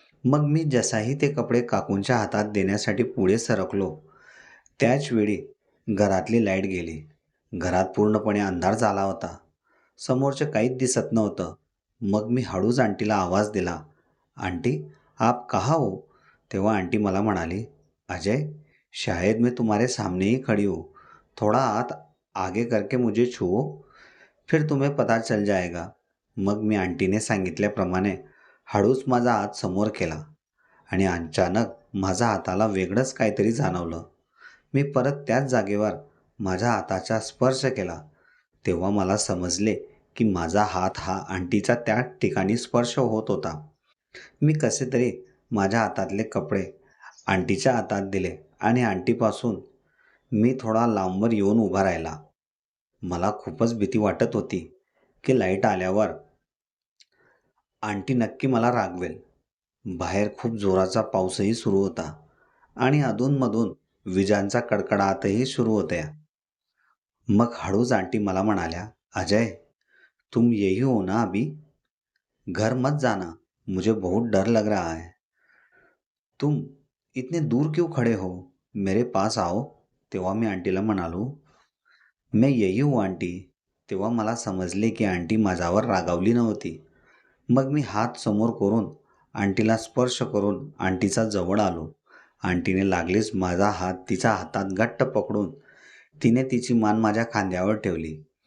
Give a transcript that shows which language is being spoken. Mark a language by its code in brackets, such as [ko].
[mr] मग मी जसाही ते कपडे काकूंच्या हातात देण्यासाठी पुढे सरकलो, त्याच वेळी घरातली लाईट गेली. घरात पूर्णपणे अंधार झाला होता. समोरचं काहीच दिसत नव्हतं. मग मी हळूच आंटीला आवाज दिला, [hi] "आंटी, आप कहाँ हो?" [mr] तेव्हा आंटी मला म्हणाली, [hi] "अजय, शायद मैं तुम्हारे सामने ही खड़ी हूँ. थोड़ा हाथ आगे करके मुझे छुओ, फिर तुम्हें पता चल जाएगा." [mr] मग मी आंटीने सांगितल्याप्रमाणे हळूच माझा हात समोर केला आणि अचानक माझ्या हाताला वेगळंच काहीतरी जाणवलं. मी परत त्याच जागेवर माझ्या हाताचा स्पर्श केला. तेव्हा मला समजले की माझा हात हा आंटीचा त्या ठिकाणी स्पर्श होत होता. मी कसे तरी माझ्या हातातले कपडे आंटीच्या हातात दिले आणि आंटीपासून मी थोडा लांबवर येऊन उभा राहिला. मला खूपच भीती वाटत होती की लाईट आल्यावर आंटी नक्की मला रागवेल. बाहेर खूप जोराचा पाऊसही सुरू होता आणि अधूनमधून विजांचा कडकडाटही सुरू होत्या. मग हळूच आंटी मला म्हणाल्या, [hi] "अजय, तुम यही हो ना अभी? घर मत जाना, मुझे बहुत डर लग रहा है. तुम इतने दूर क्यों खड़े हो? मेरे पास आओ." [mr] तेव्हा मी आंटीला म्हणालो, [hi] "मैं यही हूँ आंटी." [mr] तेव्हा मला समजले की आंटी माझ्यावर रागावली नव्हती. मग मी हात समोर करून आंटीला स्पर्श करून आंटीचा जवळ आलो. आंटीने लागलीच माझा हात तिच्या हातात घट्ट पकडून तिने तिची मान माझ्या खांद्यावर ठेवली.